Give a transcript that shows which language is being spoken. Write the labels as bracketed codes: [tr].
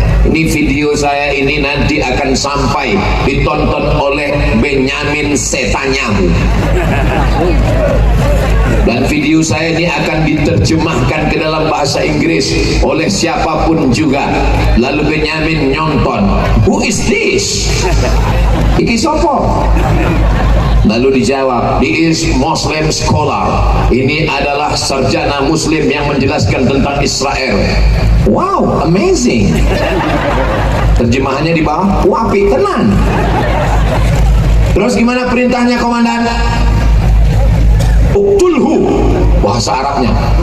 [id] Ini video saya ini nanti akan sampai ditonton oleh Benyamin Netanyahu. Dan video saya ini akan diterjemahkan ke dalam bahasa Inggris oleh siapapun juga. Lalu Benyamin nyonton, [en] who is this? [jv] Iki sopo? [id] Lalu dijawab, [en] he is Muslim scholar. [id] Ini adalah sarjana Muslim yang menjelaskan tentang Israel. [en] Wow, amazing. [id] Terjemahannya di bawah, [jv] wapi tenan. [id] Terus gimana perintahnya komandan? Uktulhu, bahasa Arabnya.